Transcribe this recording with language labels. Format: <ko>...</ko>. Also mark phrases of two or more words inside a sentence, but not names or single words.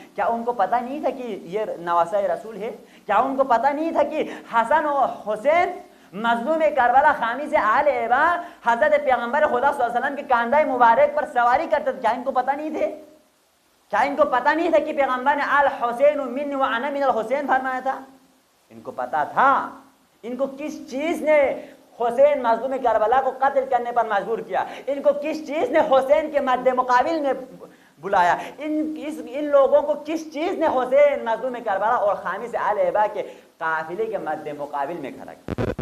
<ur>کیا ان کو پتہ نہیں تھا کہ یہ نواسہ رسول ہے؟ کیا ان کو پتہ نہیں تھا کہ حسن و حسین مظلوم کربلا خامس آل ابا حضرت پیغمبر خدا</ur> <ar>صلی اللہ علیہ وسلم</ar> <ur>کے کاندھے مبارک پر سواری کرتے تھے؟ کیا ان کو پتہ نہیں تھے؟ کیا ان کو پتہ نہیں تھا کہ پیغمبر نے</ur> <ar>الحسین من و انا من الحسین</ar> <ur>فرمایا تھا؟ ان کو پتہ تھا۔ ان کو کس چیز نے حسین مظلوم کربلا کو قتل کرنے پر مجبور کیا؟ ان کو کس چیز نے حسین کے مد مقابل میں بلایا؟ ان لوگوں کو کس چیز نے حسین مظلوم کربلا اور خامس آل ابا کے قافلے کے مد مقابل میں کھڑا کیا؟</ur>